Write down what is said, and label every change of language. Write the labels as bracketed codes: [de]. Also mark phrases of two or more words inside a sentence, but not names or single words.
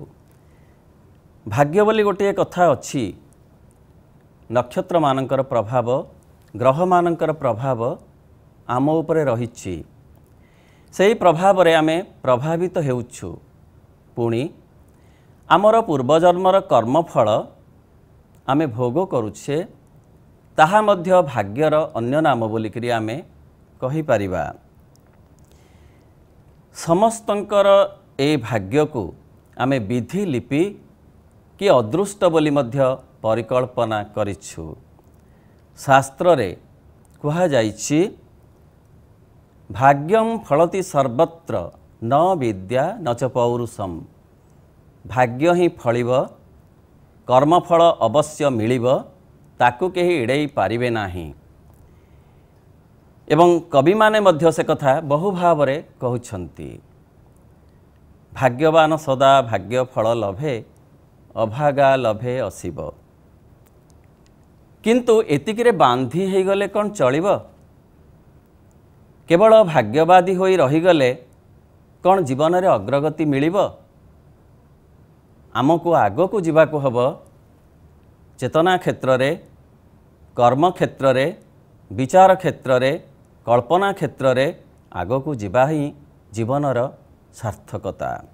[or] ଭାଗ୍ୟ ବୋଲି ଗୋଟେ କଥା ଅଛି ନକ୍ଷତ୍ର ମାନଙ୍କର ପ୍ରଭାବ ଗ୍ରହ ମାନଙ୍କର ପ୍ରଭାବ ଆମ ଉପରେ ରହିଛି ସେହି ପ୍ରଭାବରେ ଆମେ ପ୍ରଭାବିତ ହେଉଛୁ ପୁଣି ଆମର ପୂର୍ବଜନ୍ମର କର୍ମଫଳ ଆମେ ଭୋଗ କରୁଛେ ତାହା ମଧ୍ୟ ଭାଗ୍ୟର ଅନ୍ୟ ନାମ ବୋଲିକରି ଆମେ କହି ପାରିବା। ସମସ୍ତଙ୍କର ଏ ଭାଗ୍ୟକୁ ଆମେ ବିଧି ଲିପି କି ଅଦୃଷ୍ଟ ବୋଲି ମଧ୍ୟ ପରିକଳ୍ପନା କରିଛୁ। ଶାସ୍ତ୍ରରେ କୁହା ଯାଇଛି [sa] भाग्यम फलति सर्वत्र न विद्या न च पौरुषम। [or] ଭାଗ୍ୟ ହିଁ ଫଳିବ କର୍ମଫଳ ଅବଶ୍ୟ ମିଳିବ ତାକୁ କେହି ଏଡ଼ାଇ ପାରିବେ ନାହିଁ। ଏବଂ କବି ମାନେ ମଧ୍ୟ ସେ କଥା ବହୁ ଭାବରେ କହୁଛନ୍ତି ଭାଗ୍ୟବାନ ସଦା ଭାଗ୍ୟ ଫଳ ଲଭେ ଅଭାଗା ଲଭେ ଅସିବ। କିନ୍ତୁ ଏତିକିରେ ବାନ୍ଧି ହୋଇଗଲେ କେଉଁ ଚଳିବ କେବଳ ଭାଗ୍ୟବାଦୀ ହୋଇ ରହିଗଲେ କେଉଁ ଜୀବନରେ ଅଗ୍ରଗତି ମିଳିବ। ଆମକୁ ଆଗକୁ ଯିବାକୁ ହେବ ଚେତନା କ୍ଷେତ୍ରରେ କର୍ମ କ୍ଷେତ୍ରରେ ବିଚାର କ୍ଷେତ୍ରରେ କଳ୍ପନା କ୍ଷେତ୍ରରେ ଆଗକୁ ଯିବା ହିଁ ଜୀବନର ସାର୍ଥକତା।